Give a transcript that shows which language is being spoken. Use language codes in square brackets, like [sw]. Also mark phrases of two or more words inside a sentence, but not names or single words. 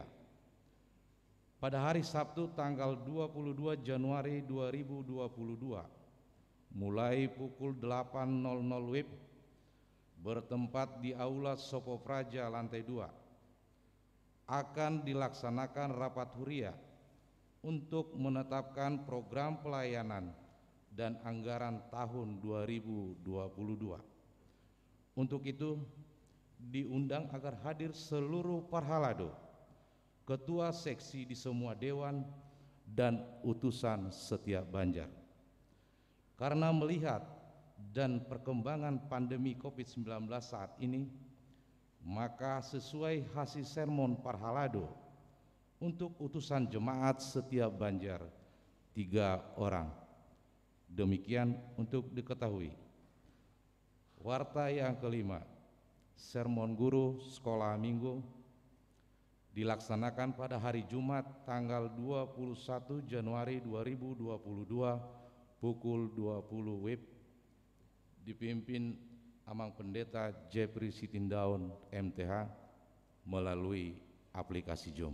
[id] Pada hari Sabtu tanggal 22 Januari 2022, mulai pukul 8.00 WIB, bertempat di Aula Sopo Praja lantai 2, akan dilaksanakan rapat huria untuk menetapkan program pelayanan dan anggaran tahun 2022. Untuk itu diundang agar hadir seluruh parhalado, ketua seksi di semua dewan, dan utusan setiap Banjar. Karena melihat dan perkembangan pandemi COVID-19 saat ini, maka sesuai hasil sermon parhalado untuk utusan jemaat setiap Banjar 3 orang. Demikian untuk diketahui. Warta yang kelima, sermon guru sekolah minggu dilaksanakan pada hari Jumat tanggal 21 Januari 2022 pukul 20 WIB, dipimpin Amang Pendeta Jeffrey Sitindaun MTH melalui aplikasi Zoom.